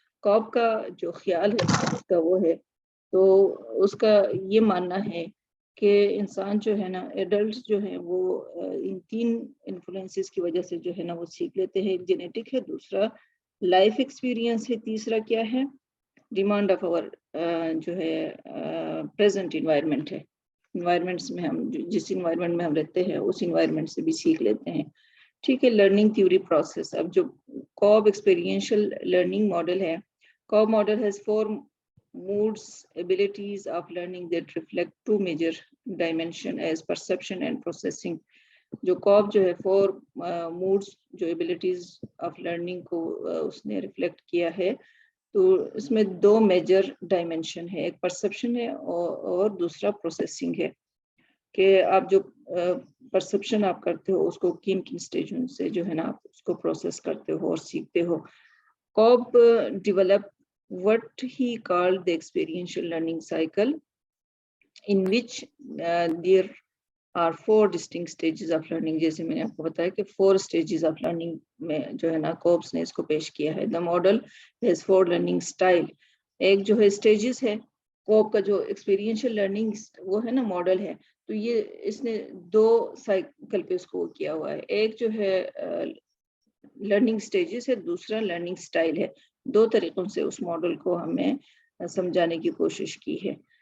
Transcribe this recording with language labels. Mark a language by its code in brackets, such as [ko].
[ur] کوب کا جو خیال ہے اس کا وہ ہے، تو اس کا یہ ماننا ہے کہ انسان جو ہے نا ایڈلٹس جو ہیں وہ ان 3 انفلوئنسز کی وجہ سے جو ہے نا وہ سیکھ لیتے ہیں. ایک جینیٹک ہے، دوسرا لائف ایکسپیرینس ہے، تیسرا کیا ہے ڈیمانڈ آف اور جو ہے پریزنٹ انوائرمنٹ ہے. انوائرمنٹس میں ہم جس انوائرمنٹ میں ہم رہتے ہیں اس انوائرمنٹ سے بھی سیکھ لیتے ہیں. ٹھیک ہے، لرننگ تھیوری پروسیس. اب جو کوب ایکسپیرینشل لرننگ ماڈل ہے، [en] Kolb model has 4 moods abilities of learning that reflect 2 major dimension as perception and processing. [ur] جو کوب جو ہے 4 moods جو [en] abilities of learning [ur] کو اس نے ریفلیکٹ کیا ہے، تو اس میں 2 میجر ڈائمینشن ہے، ایک پرسپشن ہے اور دوسرا پروسیسنگ ہے. کہ آپ جو پرسپشن آپ کرتے ہو اس کو کن کن سٹیجوں سے جو ہے نا آپ اس کو پروسیس کرتے ہو اور سیکھتے ہو. [en] Kolb develop what he called the experiential learning cycle in which there are 4 distinct stages of learning. [ur] جیسے میں نے آپ کو بتایا کہ [en] 4 stages of learning [ur] میں جو ہے نا کوپس نے اس کو پیش کیا ہے. [en] The model has 4 learning style. [ur] ایک جو ہے stages ہے کوپ کا جو ایکسپیرینشیل لرننگ وہ ہے نا ماڈل ہے, تو یہ اس نے 2 سائیکل پہ اس کو کیا ہوا ہے. ایک جو ہے لرننگ سٹیجز ہے, دوسرا لرننگ سٹائل ہے. 2 طریقوں سے اس ماڈل کو ہمیں سمجھانے کی کوشش کی ہے.